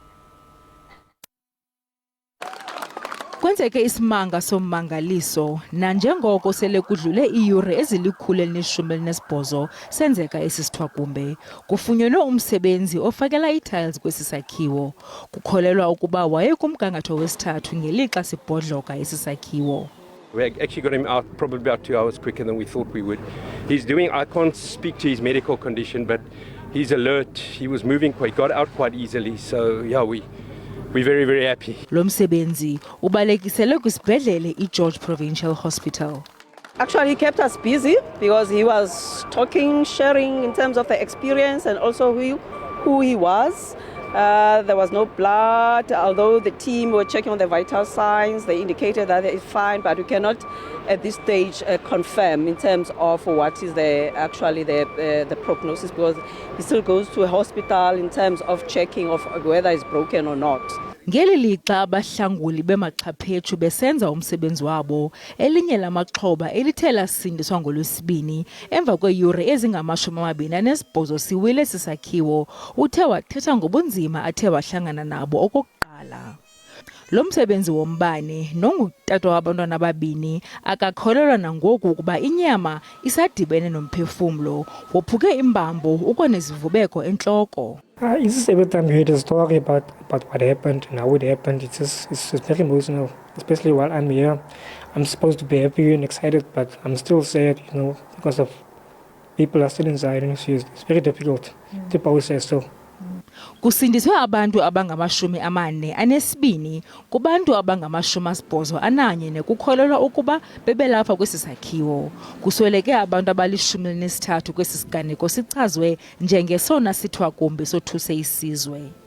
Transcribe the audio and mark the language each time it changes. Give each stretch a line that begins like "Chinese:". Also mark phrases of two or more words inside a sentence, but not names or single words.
Xhosa: Kwenzeke isimanga sommangaliso nanjengoko sele kudlule iiyure ezili-118 senzeka esi sithwakumbe kufunyenwe umsebenzi ofakela ii-tiles kwesi sakhiwo. Kukholelwa ukuba wayekumgangatho wesithathu ngelixa sibhodloka esi sakhiwo.
English: We actually got him out probably about 2 hours quicker than we thought we would. I can't speak to his medical condition, but he's alert. He was moving quite, got out quite easily. So yeah, we're very, very happy.
Xhosa: Lo msebenzi ubalekisele kwisibhedlele iGeorge Provincial Hospital.
English: Actually, he kept us busy because he was talking, sharing in terms of the experience and also who he was. There was no blood, although the team were checking on the vital signs. They indicated that it's fine, but we cannot at this stage confirm in terms of what is the prognosis, because he still goes to a hospital in terms of checking of whether it's broken or not.
Xhosa: Ngeli lixa abahlanguli bemaxhaphethu besenza umsebenzi wabo, elinye lamaxhoba elithe lasindiswa ngolwesibini emva kweeyure ezingama-28 siwile sisakhiwo uthe wathetha ngobunzima athe wahlangana nabo okokuqala. Lo msebenzi wombane nongutata wabantwana ababini akakholelwa nangoku ukuba inyama isadibene nomphefumlo, wophuke imbambo ukwanezivubeko entloko.
English: It's just every time you hear the story about what happened and how it happened, it's very emotional, especially while I'm here. I'm supposed to be happy and excited, but I'm still sad, because of people are still inside, and it's very difficult to process. So.
Xhosa: Kusindiswe abantu abangama-42 kubantu abangama-81 nekukholelwa ukuba bebelapha kwesi sakhiwo. Kusweleke abantu abali-13 kwesi siganeko sichazwe njengesona sithwakumbe sothuse isizwe.